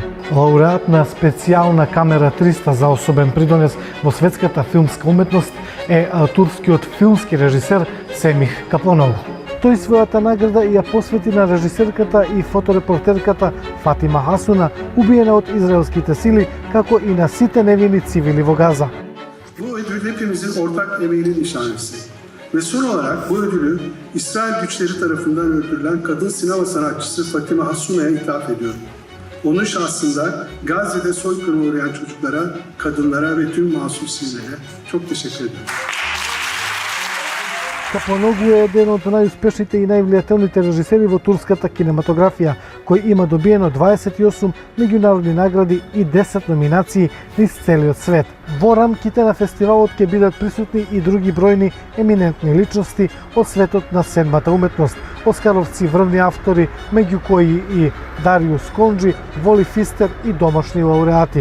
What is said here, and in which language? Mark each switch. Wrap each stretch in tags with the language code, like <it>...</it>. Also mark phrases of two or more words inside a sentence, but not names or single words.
<mk>Лауреат на специјална камера 300 за особен придонес во светската филмска уметност е турскиот филмски режисер Семих Капоногу. Тој својата награда ја посвети на режисерката и фоторепортерката Фатима Хасуна, убиена од израелските сили, како и на сите невини цивили во Газа.</mk> <tr>Bu ödül hepimizin ortak emeğinin nişanesi. Ve son olarak bu ödülü İsrail güçleri tarafından öldürülen kadın sinema sanatçısı Fatima Hasuna'ya ithaf ediyorum. Onun şahsında Gazze'de soykırıma uğrayan çocuklara, kadınlara ve tüm masum sivillere çok teşekkür ederim.</tr> <mk>Капоногу е еден од најуспешните и највлијателните режисери во турската кинематографија, кој има добиено 28 меѓународни награди и 10 номинации низ целиот свет. Во рамките на фестивалот ќе бидат присутни и други бројни еминентни личности од светот на седмата уметност, оскаровци, врвни автори, меѓу кои и Дариус Конџи, Воли Фистер и домашни лауреати.</mk>